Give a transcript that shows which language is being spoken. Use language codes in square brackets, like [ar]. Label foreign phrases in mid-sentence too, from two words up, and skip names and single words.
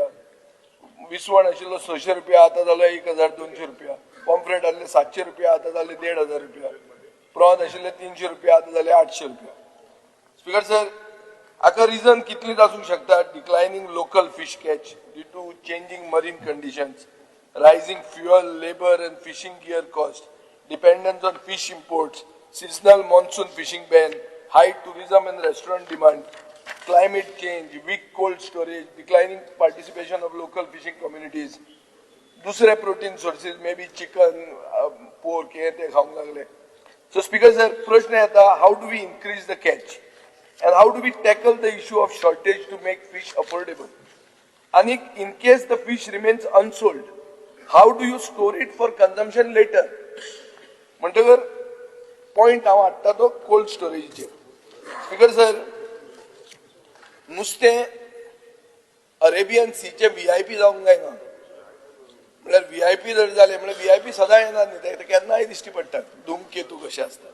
[kok] विसवण आशिल्लो 600 रुपया, आतां जालो 1200 रुपया. पॉम्फ्रेट आसले 700 रुपया, आतां जाले 1500 रुपया. प्रॉन आशिल्ले 300 रुपया, आतां जाले 800 रुपया. स्पीकर सर, हाका रिजन कितलीच आसूंक शकता. [en] declining local fish catch due to changing marine conditions, rising fuel, labor and fishing gear cost, dependence on fish imports, seasonal monsoon fishing ban, high tourism and restaurant demand, climate change, weak cold storage, declining participation of local fishing communities, [kok] दूसरे [en] protein sources, maybe chicken, pork, [kok] हे ते खाऊंक लागले. [en] So Speaker sir, [kok] प्रश्न येता, [en] how do we increase the catch and how do we tackle the issue of shortage to make fish affordable? And in case the fish remains unsold, how do you store it for consumption later? [kok] म्हणटकर [en] point [kok] हाडटा तो कोल्ड स्टोरेजीचेर. स्पीकर सर, नुस्तें [en] Arabian Sea [kok] व्हीआयपी जावंक जायना. म्हळ्यार व्हीआयपी जर जाले म्हळ्यार व्हीआयपी सदां येनात न्ही, ते केन्नाय दिश्टी पडटात, धूमकेतू कशे आसतात.